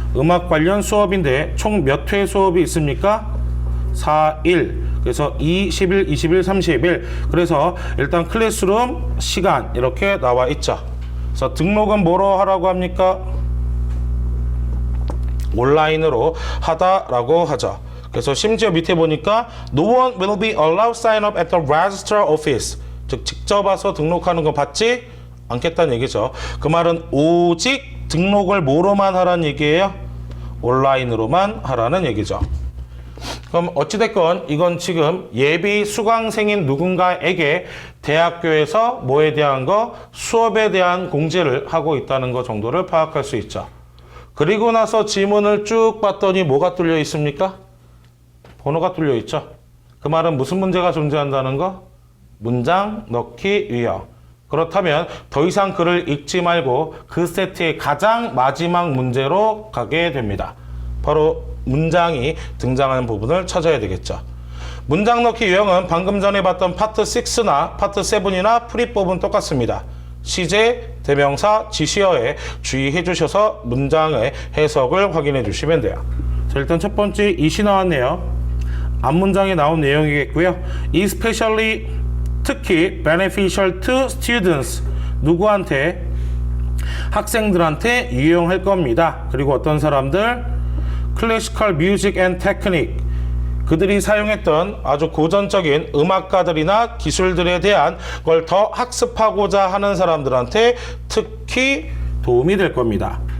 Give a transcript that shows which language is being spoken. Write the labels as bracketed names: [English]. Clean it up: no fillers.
[Korean] 음악 관련 수업인데 총 몇 회 수업이 있습니까? 4일. 그래서 20일, 20일, 30일. 그래서 일단 클래스룸 시간 이렇게 나와 있죠. 그래서 등록은 뭐로 하라고 합니까? 온라인으로 하다라고 하죠. 그래서 심지어 밑에 보니까 [English] No one will be allowed sign up at the registrar office. [Korean] 즉 직접 와서 등록하는 거 받지 않겠다는 얘기죠. 그 말은 오직 등록을 뭐로만 하라는 얘기예요? 온라인으로만 하라는 얘기죠. 그럼 어찌됐건 이건 지금 예비 수강생인 누군가에게 대학교에서 뭐에 대한 거? 수업에 대한 공지를 하고 있다는 거 정도를 파악할 수 있죠. 그리고 나서 지문을 쭉 봤더니 뭐가 뚫려 있습니까? 번호가 뚫려 있죠. 그 말은 무슨 문제가 존재한다는 거? 문장 넣기 유형. 그렇다면 더 이상 글을 읽지 말고 그 세트의 가장 마지막 문제로 가게 됩니다. 바로 문장이 등장하는 부분을 찾아야 되겠죠. 문장 넣기 유형은 방금 전에 봤던 파트 6나 파트 7이나 프리법은 똑같습니다. 시제, 대명사, 지시어에 주의해 주셔서 문장의 해석을 확인해 주시면 돼요. 자, 일단 첫 번째 이시 나왔네요. 앞문장에 나온 내용이겠고요. [English] Especially, [Korean] 특히 [English] beneficial to students, [Korean] 누구한테? 학생들한테 유용할 겁니다. 그리고 어떤 사람들? [English] Classical music and technique, [Korean] 그들이 사용했던 아주 고전적인 음악가들이나 기술들에 대한 걸 더 학습하고자 하는 사람들한테 특히 도움이 될 겁니다.